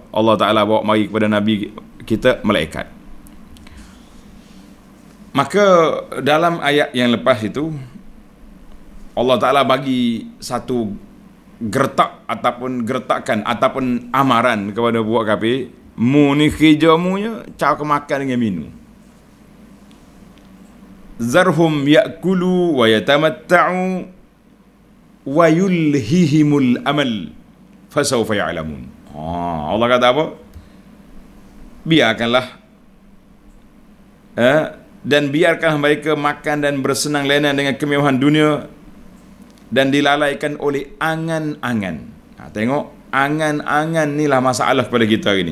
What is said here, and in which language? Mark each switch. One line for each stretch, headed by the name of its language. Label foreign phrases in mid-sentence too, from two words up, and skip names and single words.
Malay: Allah Ta'ala bawa mari kepada Nabi kita malaikat. Maka dalam ayat yang lepas itu Allah Ta'ala bagi satu gertakan ataupun amaran kepada buat kafir. Mu ni kerjamunya cara makan dengan minum.
Arabic: ذرهم يأكلوا ويتمتعوا ويلههم الأمل فسوف يعلمون.
Malay: Allah kata apa? Biarkanlah dan biarkanlah mereka makan dan bersenang lenang dengan kemewahan dunia dan dilalaikan oleh angan-angan. Tengok, angan-angan ni lah masalah kepada kita hari ni.